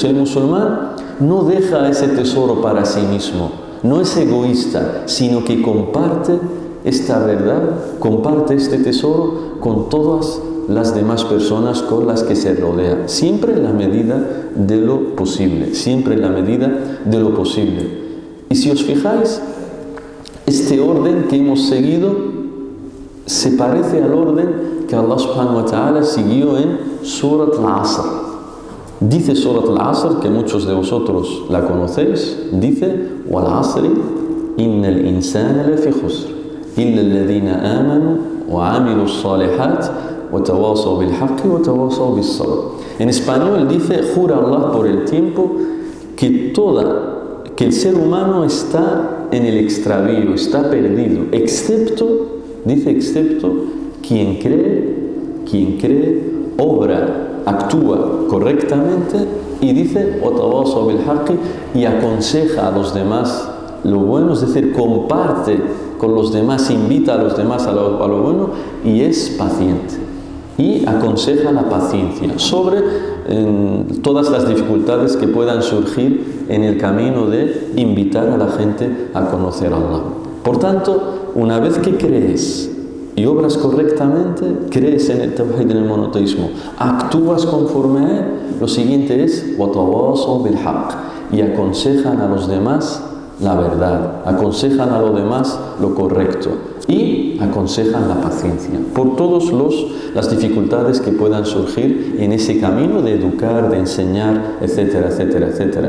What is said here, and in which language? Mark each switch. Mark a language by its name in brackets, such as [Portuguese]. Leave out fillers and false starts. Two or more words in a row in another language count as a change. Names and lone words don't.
[Spanish] El musulmán no deja ese tesoro para sí mismo, no es egoísta, sino que comparte esta verdad, comparte este tesoro con todas las demás personas con las que se rodea, siempre en la medida de lo posible, siempre en la medida de lo posible. Y si os fijáis, este orden que hemos seguido se parece al orden que Allah [Arabic] سبحانه وتعالى [Spanish] siguió en Surat al-Asr. Dice Surat al-Asr, que muchos de vosotros la conocéis, dice [Arabic] وَالْعَصْرِ إِنَّ الْإِنسَانَ لَفِي خُسْرٍ إِلَّا الَّذِينَ آمَنُوا وَعَمِلُوا الصَّالِحَاتِ وَتَوَاصَوْا بِالْحَقِّ وَتَوَاصَوْا بِالصَّبْرِ. [Spanish] En español dice, jura Allah por el tiempo, que el ser humano está en el extravío, está perdido, excepto quien cree, obra, actúa correctamente, y dice [Arabic] وَتَوَاصَوْا بِالْحَقِّ, [Spanish] y aconseja a los demás lo bueno, es decir, comparte con los demás, invita a los demás a lo bueno, y es paciente. Y aconseja la paciencia. Sobre en todas las dificultades que puedan surgir en el camino de invitar a la gente a conocer a Allah. Por tanto, una vez que crees y obras correctamente, crees en el tawhid, en el monoteísmo, actúas conforme a él, lo siguiente es [Arabic] وَتَوَاصَوْا بِالْحَقِّ, [Spanish] y aconsejan a los demás la verdad, aconsejan a los demás lo correcto y aconsejan la paciencia por todas las dificultades que puedan surgir en ese camino de educar, de enseñar, etcétera, etcétera, etcétera.